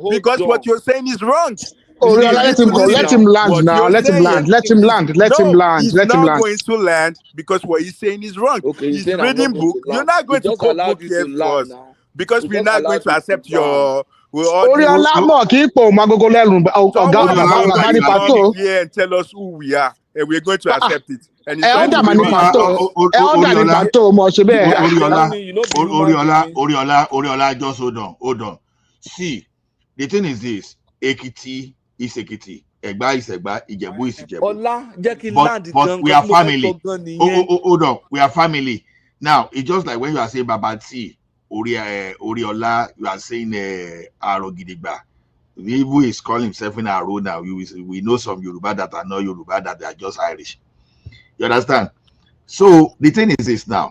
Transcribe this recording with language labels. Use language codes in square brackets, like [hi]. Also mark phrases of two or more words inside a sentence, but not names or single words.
[en] Because what you're saying is wrong. Oh, You let need to him go. listen. Let him land What now. you're Let him saying land. Let him is land. Let him no. land. He's Let him not land. going to land because what he's saying is wrong. Okay, he's saying I'm reading not going book. to You're land. not going He to just quote allowed book you here to for land us now. because He we're just not going allowed to you accept to land. your. All [yo] Orí [en] this. [yo] ọlámọ̀ kì í pò magogo lẹ́rù [en] Someone is not going [yo] ọ̀gá [en] to come [yo] pato. [en] here and tell us who we are, and we're going to accept it. And he's trying to Elder [yo] mà ní [en] read [yo] pato. Elder ní [en] Oriola, [yo] pato mo ṣe bẹ́ẹ̀. [en] Oriola, just hold on. See, the thing is this: Ekiti is Ekiti, Egba is Egba, Ijebu is Ijebu. [yo] Ọlá jẹ́ kí n [en] But [yo] land gan [en] we [yo] nǹkan [en] are [yo] tí mo fẹ́ sọ [en] family. [yo] gan nìyẹn. [en] Hold on, we are family. Now it's just like when you are saying Babati, Oriola, you are saying Arogidigba. Who is calling himself in Aro now? We know some Yoruba that are not Yoruba, that they are just Irish. You understand? So the thing is this now.